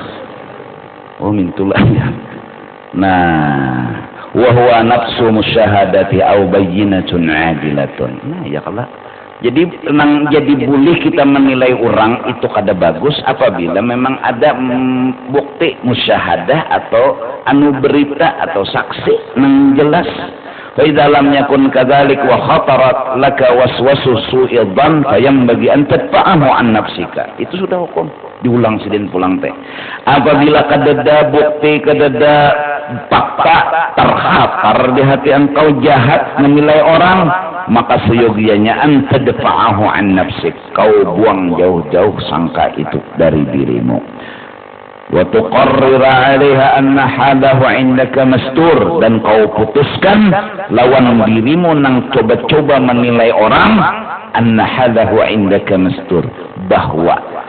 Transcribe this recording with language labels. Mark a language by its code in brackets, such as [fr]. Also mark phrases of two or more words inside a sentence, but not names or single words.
[bjn] oh mintulah ya nah [ar] وهو نفس مشاهدة أو بينة عادلة [bjn] nah ya kalau jadi tenang jadi boleh kita menilai orang itu kada bagus apabila memang ada bukti musyahadah atau anu berita atau saksi nang jelas. [ar] فإذا لم يكن كذلك وخطرت لك وسواس سوء الظن فينبغي أن تدفعه عن نفسك. [bjn] Itu sudah hukum. Diulang sidin pulang teh. Apabila kadada bukti kadada fakta terhapar di hati engkau jahat menilai orang maka seyogianya [ar] أنت دفعه عن نفسك [bjn] kau buang jauh-jauh sangka itu dari dirimu [ar] وتقرر عليها أن هذه عندك مستور [bjn] dan kau putuskan lawan dirimu nang coba-coba menilai orang [ar] أن هذه عندك مستور [bjn] bahwa